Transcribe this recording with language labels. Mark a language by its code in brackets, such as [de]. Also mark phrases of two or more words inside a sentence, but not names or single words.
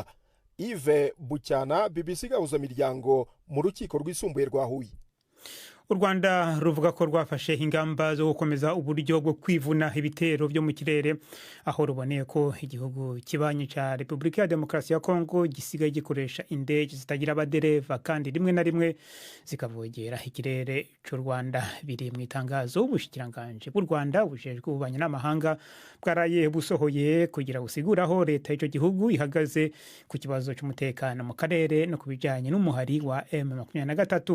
[rw] Yves Bucyana, BBC Gahuzamiryango, mu rukiko rwisumbuye rwa Huye. [rn] U Rwanda ruvuga ko rwafashe ingamba zo gukomeza uburyo bwo kwivuna ibitero byo mu kirere, aho ruboneye ko igihugu kibanyi cya Repubulika ya Demokarasi ya Kongo gisigaye gikoresha indege zitagira abadereva kandi rimwe na rimwe zikavogera ikirere cy'u Rwanda. Biri mu itangazo ubushikiranganji bw'u Rwanda bujejwe ububanyi n'amahanga bwaraye busohoye kugira busigura aho leta y'icyo gihugu ihagaze ku kibazo cy'umutekano mu karere no ku bijyanye n'umuhari wa M23.